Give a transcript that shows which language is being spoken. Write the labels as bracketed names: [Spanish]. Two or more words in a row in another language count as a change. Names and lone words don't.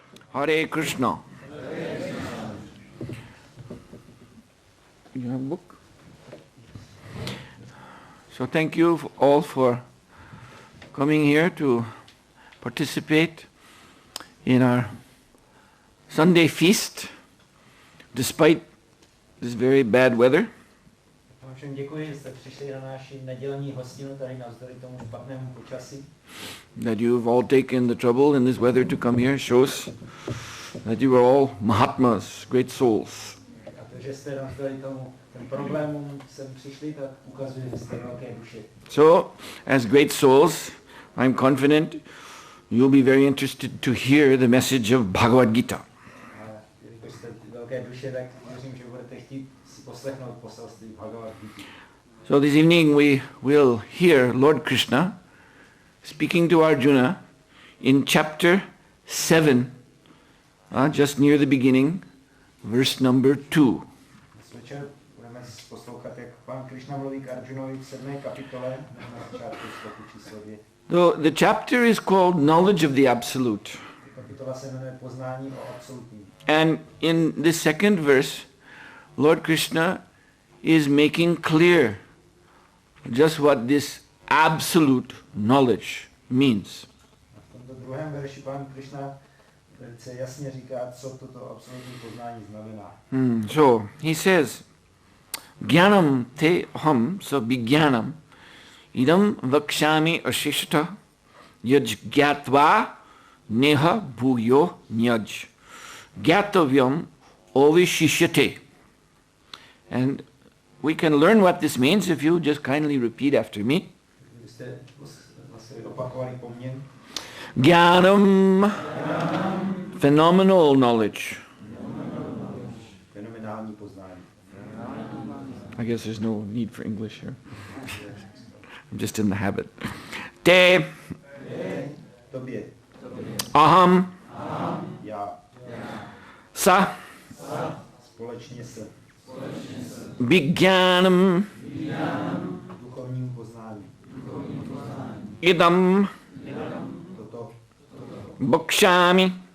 [Sanskrit] Hare Krishna. [English] You have a book? So thank you all for coming here to participate in our Sunday feast, despite this very bad weather. [Czech] Všem děkuji, že jste přišli na naši nedělní hostinu tady navzdory tomu špatnému počasí. [English] That you've all taken the trouble in this weather to come here shows that you are all Mahatmas, great souls. [Czech] A to, že jste navzdory tomu problémům sem přišli, tak ukazuje, že jste velké duše. [English] So, as great souls, I'm confident you'll be very interested to hear the message of Bhagavad Gita. [Czech] A jelikož jste velké duše, tak věřím, že budete chtít si poslechnout poselství Bhagavad Gita. [English] So this evening we will hear Lord Krishna speaking to Arjuna in chapter 7, just near the beginning, verse number 2. [Czech] Dnes večer budeme poslouchat, jak pán Krishna mluví k Arjunovi v 7. kapitole, na začátku sloku číslo 2. [English] So the chapter is called Knowledge of the Absolute. [Czech] Kapitola se jmenuje Poznání o absolutním. [English] And in the second verse, Lord Krishna is making clear just what this absolute knowledge means. [Czech] V tomto druhém verši pán Krishna velice jasně říká, co toto absolutní poznání znamená. [English] So he says, [Sanskrit] ज्ञानं ते अहं सविज्ञानम् इदं वक्ष्यामि अशेषतः यज् ज्ञात्वा नेह भूयो अन्यज् ज्ञातव्यम् अवशिष्यते. [English] And we can learn what this means if you just kindly repeat after me. Jnanam, phenomenal knowledge. I guess there's no need for English here. I'm just in the habit. [Sanskrit] ते, अहं, स, विज्ञानम्, इदं, वक्ष्यामि,